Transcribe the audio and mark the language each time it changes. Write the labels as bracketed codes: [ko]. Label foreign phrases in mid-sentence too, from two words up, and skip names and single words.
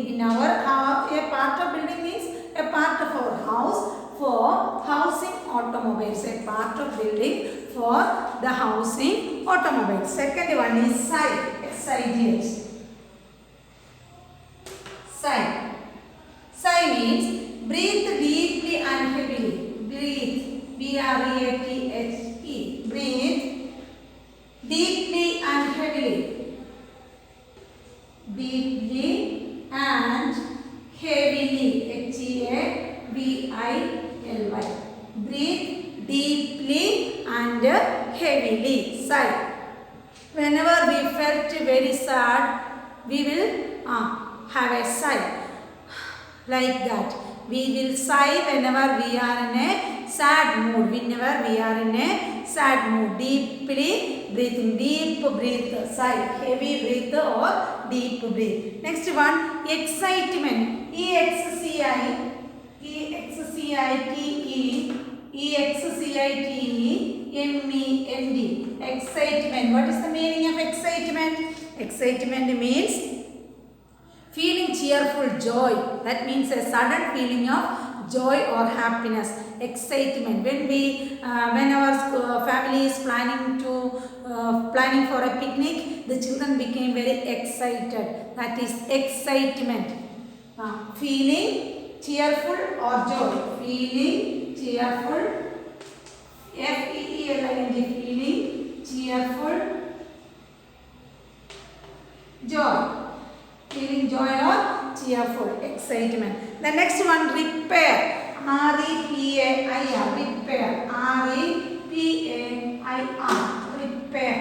[en] In our a part of building means a part of our house for housing automobiles. A part of building for the housing automobiles. Second one is sigh. S-I-G-H. Sigh. Sigh means breathe deeply and heavily. Breathe. B-R-E-A-T-H-E. Breathe deeply and heavily. Deeply and heavily. H-E-A-V-I-L-Y. Breathe deeply and heavily. Sigh. Whenever we felt very sad, we will have a sigh. Like that. We will sigh whenever we are in a sad mood. Whenever we are in a sad mood. Deeply breathing. Deep breath. Sigh. Heavy breath or deep breath. Next one. Excitement. E-X-C-I-T-E-M-E-N-D. Excitement. What is the meaning of excitement? Excitement means feeling cheerful joy. That means a sudden feeling of joy or happiness. Excitement. When our family is planning for a picnic, the children became very excited. That is excitement. Feeling cheerful or joy. Feeling cheerful. F-E-E-L-I-N-G. Feeling cheerful. Joy. Feeling joy or cheerful. Excitement. The next one, repair. R-E-P-A-I-R. Repair. R-E-P-A-I-R. Repair.